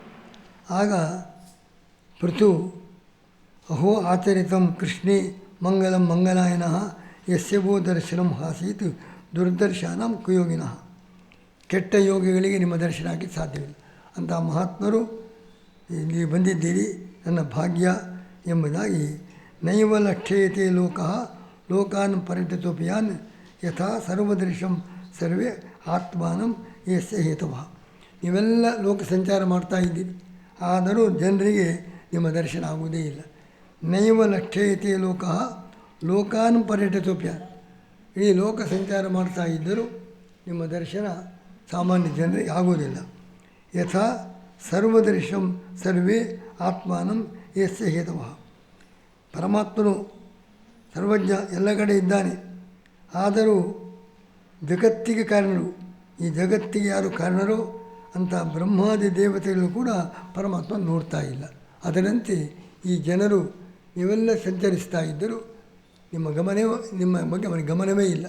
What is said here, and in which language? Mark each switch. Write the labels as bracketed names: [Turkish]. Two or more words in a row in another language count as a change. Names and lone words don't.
[Sanskrit] ಆಗ ಪೃಥು ಅಹೋ ಆಚರಿತಂ ಕೃಷ್ಣೇ ಮಂಗಲಂ ಮಂಗಲಾಯನಃ ಯಸ್ಯವೋ ದರ್ಶನಂ ಆಸೀತ್ ದುರ್ದರ್ಶನಂ ಕುಯೋಗಿನಃ. [Kannada] ಕೆಟ್ಟ ಯೋಗಿಗಳಿಗೆ ನಿಮ್ಮ ದರ್ಶನ ಆಗಲಿಕ್ಕೆ ಸಾಧ್ಯವಿಲ್ಲ. ಅಂತಹ ಮಹಾತ್ಮರು ಇಲ್ಲಿ ಬಂದಿದ್ದೀರಿ, ನನ್ನ ಭಾಗ್ಯ ಎಂಬುದಾಗಿ. [Sanskrit] ನೈವ ಲಕ್ಷ್ಯತೆ ಲೋಕಃ ಲೋಕಾನ್ ಪರಿತತೋಪಿಯಾನ್ ಯಥಾ ಸರ್ವದರ್ಶಂ ಸರ್ವೇ ಆತ್ಮಾನಂ ಯಸ್ಯ ಹೇತವಃ. [Kannada] ನೀವೆಲ್ಲ ಲೋಕ ಸಂಚಾರ ಮಾಡ್ತಾ ಇದ್ದೀರಿ, ಆದರೂ ಜನರಿಗೆ ನಿಮ್ಮ ದರ್ಶನ ಆಗುವುದೇ ಇಲ್ಲ. [Sanskrit] ನೈವ ಲಕ್ಷ್ಯತೆ ಲೋಕಃ ಲೋಕಾನ್ ಪರಿತತೋಪಿಯಾನ್. [Kannada] ಇಡೀ ಲೋಕ ಸಂಚಾರ ಮಾಡ್ತಾ ಇದ್ದರೂ ನಿಮ್ಮ ದರ್ಶನ ಸಾಮಾನ್ಯ ಜನರಿಗೆ ಆಗುವುದಿಲ್ಲ. [Sanskrit] ಯಥಾ ಸರ್ವದರ್ಶಂ ಸರ್ವೇ ಆತ್ಮಾನಂ ಯಸ್ಯ ಹೇತವಃ. [Kannada] ಪರಮಾತ್ಮನು ಸರ್ವಜ್ಞ, ಎಲ್ಲ ಕಡೆ ಇದ್ದಾನೆ. ಆದರೂ ಜಗತ್ತಿಗೆ ಕಾರಣರು, ಈ ಜಗತ್ತಿಗೆ ಯಾರು ಕಾರಣರೋ ಅಂಥ ಬ್ರಹ್ಮಾದಿ ದೇವತೆಗಳು ಕೂಡ ಪರಮಾತ್ಮ ನೋಡ್ತಾ ಇಲ್ಲ. ಅದರಂತೆ ಈ ಜನರು ನೀವೆಲ್ಲ ಸಂಚರಿಸ್ತಾ ಇದ್ದರೂ ನಿಮ್ಮ ಬಗ್ಗೆ ಅವನಿಗೆ ಗಮನವೇ ಇಲ್ಲ.